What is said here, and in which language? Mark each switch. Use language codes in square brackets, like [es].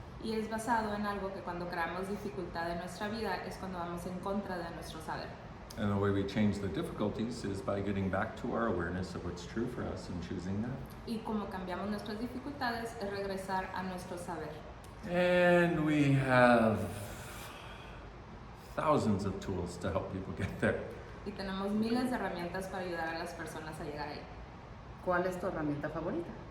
[es] Y es basado en algo que cuando creamos dificultad en nuestra vida es cuando vamos en contra de nuestro saber. [en] And the way we change the difficulties is by getting back to our awareness of what's true for us and choosing that. [es] Y como cambiamos nuestras dificultades es regresar a nuestro saber. [en] And we have thousands of tools to help people get there. [es] Y tenemos miles de herramientas para ayudar a las personas a llegar ahí. ¿Cuál es tu herramienta favorita?